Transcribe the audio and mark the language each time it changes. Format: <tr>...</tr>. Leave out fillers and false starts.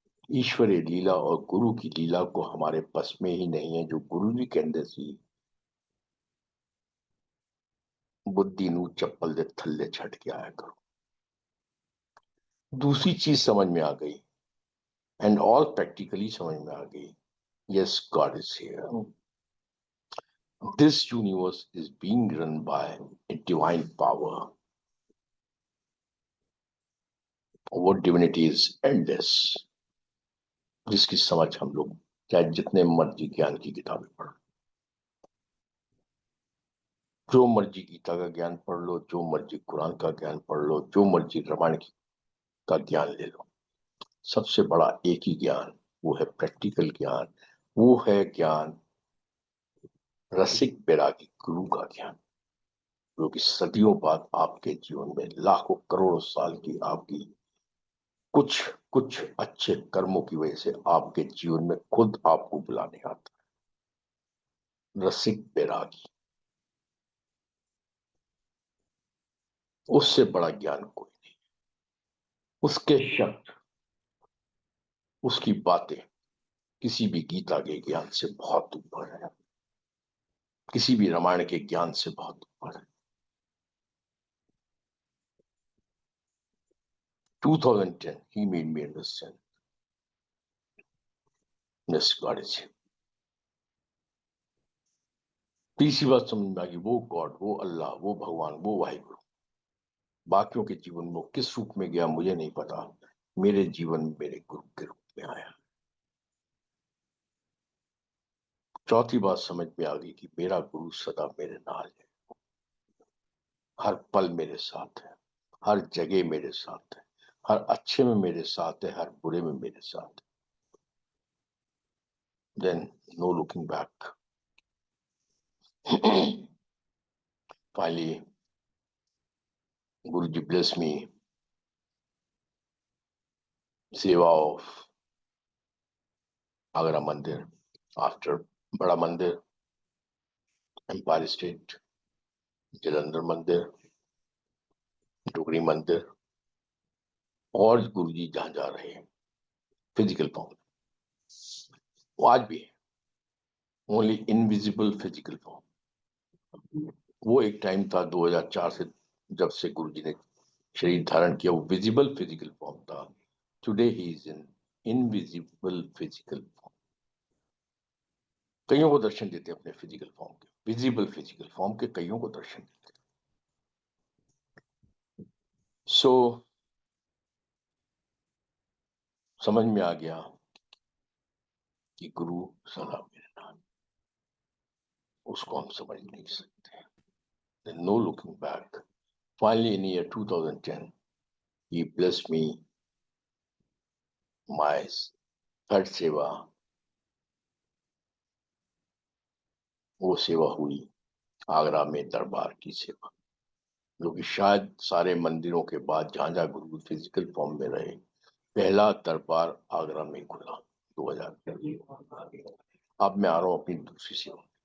<hi>ईश्वरीय लीला और गुरु की लीला को हमारे बस में ही नहीं है.</hi> <pa>जो गुरु जी कहते सी बुद्धि नू चप्पल दे थल्ले छट के आया करो.</pa> <hi>दूसरी चीज समझ में आ गई</hi> <en>and all practically</en> <hi>समझ में आ गई.</hi> <en>Yes, God is here. This universe is being run by a divine power. What divinity is endless.</en> <hi>जिसकी समझ हम लोग चाहे जितने मर्जी ज्ञान की किताबें पढ़, जो मर्जी गीता का ज्ञान पढ़ लो, जो मर्जी कुरान का ज्ञान पढ़ लो, जो मर्जी रामायण का ज्ञान ले लो, सबसे बड़ा एक ही ज्ञान, वो है प्रैक्टिकल ज्ञान. वो है ज्ञान रसिक बैरागी गुरु का ज्ञान, जो कि सदियों बाद आपके जीवन में लाखों करोड़ों साल की आपकी कुछ कुछ अच्छे कर्मों की वजह से आपके जीवन में खुद आपको बुलाने आता है. रसिक बैरागी, उससे बड़ा ज्ञान कोई नहीं. उसके शब्द, उसकी बातें किसी भी गीता के ज्ञान से बहुत ऊपर है, किसी भी रामायण के ज्ञान से बहुत ऊपर है.</hi> <en>2010 he made me understand this God is here.</en> <hi>तीसरी बात समझ में आ गई, वो गॉड, वो अल्लाह, वो भगवान, वो वाहिगुरु बाकियों के जीवन में किस रूप में गया मुझे नहीं पता. मेरे जीवन में मेरे गुरु के रूप में आया. चौथी बात समझ में आ गई कि मेरा गुरु सदा मेरे नाल है. हर पल मेरे साथ है, हर जगह मेरे साथ है, हर अच्छे में मेरे साथ है, हर बुरे में मेरे साथ है.</hi> <en>Then no looking back. Finally, Guruji blessed me.</en> <hi>सेवा ऑफ आगरा मंदिर, आफ्टर बड़ा मंदिर, एम्पायर स्टेट, जलंधर मंदिर, डुगरी मंदिर, और गुरुजी जहां जा रहे हैं फिजिकल फॉर्म, वो आज भी है, ओनली इनविजिबल फिजिकल फॉर्म. वो एक टाइम था 2004 से जब से गुरुजी ने शरीर धारण किया, वो विजिबल फिजिकल फॉर्म था.</hi> <en>Today he is in invisible physical form.</en> <hi>कईयों को दर्शन देते हैं अपने फिजिकल फॉर्म के, विजिबल फिजिकल फॉर्म के कईयों को दर्शन देते हैं. सो समझ में आ गया कि गुरु सदा मेरे नाम, उसको हम समझ नहीं सकते.</hi> <en>No looking back. Finally, in year 2010, he blessed me my third सेवा.</en> <hi>वो सेवा हुई आगरा में दरबार की सेवा, जो कि शायद सारे मंदिरों के बाद जहां जहां गुरु फिजिकल फॉर्म में रहे, पहला दरबार आगरा में खुला 2000। अब मैं आ रहा हूं अपनी दूसरी सेवा।</hi>